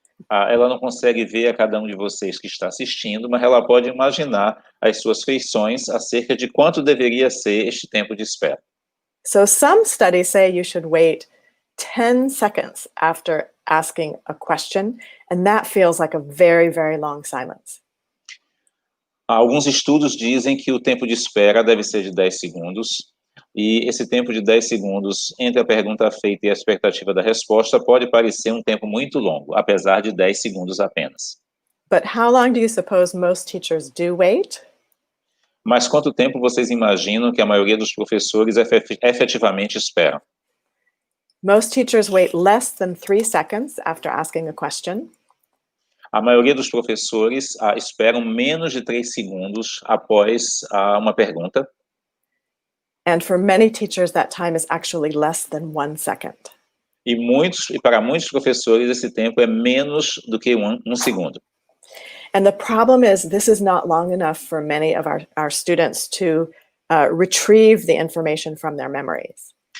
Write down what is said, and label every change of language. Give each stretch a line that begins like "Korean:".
Portuguese: Ela não consegue ver a cada um de vocês que está assistindo, mas ela pode imaginar as suas feições acerca de quanto deveria ser este tempo de espera.
English: So some studies say you should wait 10 seconds after asking a question, and that feels like a very, very long silence.
Portuguese: Alguns estudos dizem que o tempo de espera deve ser de 10 segundos, e esse tempo de 10 segundos entre a pergunta feita e a expectativa da resposta pode parecer um tempo muito longo, apesar de 10 segundos apenas.
English: But how long do you suppose most teachers do wait?
Portuguese: Mas quanto tempo vocês imaginam que a maioria dos professores efetivamente esperam?
English: Most teachers wait less than 3 seconds after asking a question.
Portuguese: A maioria dos professores esperam menos de 3 segundos após uma pergunta.
English: And for many teachers, that time is actually less than 1 second.
Portuguese: E para muitos professores, esse tempo é menos do que um segundo.
English: And the problem is, this is not long enough for many of our students to retrieve the information from their memories.